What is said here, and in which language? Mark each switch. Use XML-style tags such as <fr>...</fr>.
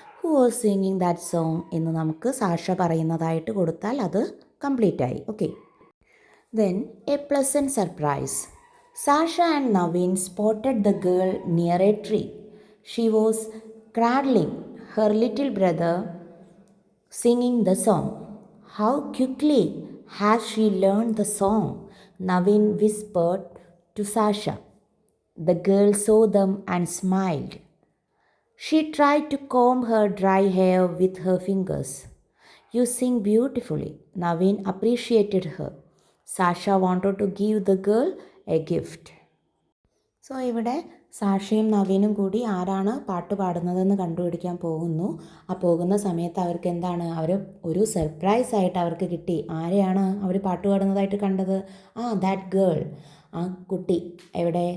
<en>who was singing that song</en> <ml>എന്ന് നമുക്ക് Sasha പറയുന്നതായിട്ട് കൊടുത്താൽ അത് കംപ്ലീറ്റ് ആയി. Okay.</ml> <en>Then a pleasant surprise. Sasha and Naveen spotted the girl near a tree. She was cradling her little brother singing the song. How quickly has she learned the song? Naveen whispered to Sasha. The girl saw them and smiled. She tried to comb her dry hair with her fingers. You sing beautifully. Naveen appreciated her. Sasha wanted to give the girl a gift.</en> <ml>So ഇവിടെ സാഷയും നവീനും കൂടി ആരാണ് പാട്ട് പാടുന്നതെന്ന് കണ്ടുപിടിക്കാൻ പോകുന്നു. ആ പോകുന്ന സമയത്ത് അവർക്ക് എന്താണ്, അവർ ഒരു സർപ്രൈസ് ആയിട്ട് അവർക്ക് കിട്ടി. ആരെയാണ് അവർ പാട്ട് പാടുന്നതായിട്ട് കണ്ടത്?</ml> <en>that girl,</en> <ml>ആ കുട്ടി. എവിടെ?</ml>